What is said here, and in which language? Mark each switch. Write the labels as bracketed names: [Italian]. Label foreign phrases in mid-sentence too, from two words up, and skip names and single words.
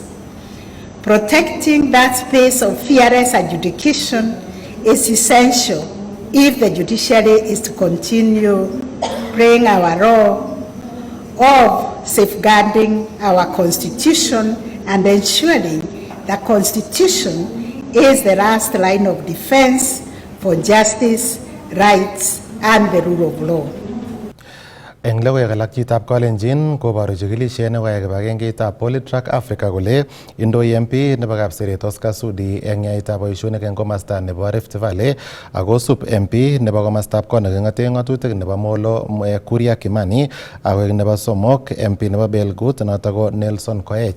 [English] Protecting that space of fearless adjudication is essential if the judiciary is to continue playing our role of safeguarding our Constitution and ensuring the Constitution is the last line of defense for justice, rights, and the rule of law. [Kalenjin] Eng logoiwek alak chitab Kalenjin koboru chikilishet nekoyai kibagengeitab Polytrack Africa kole indoi MP nebo Kapseret Oscar Sudi eng yaetab boisionik eng komasta nebo Rift Valley akosub MP nebo komostab kot neking'ote ng'atutik nebo Molo Kuria Kimani ak nebo somok MP nebo Belgut notok ko Nelson Koech.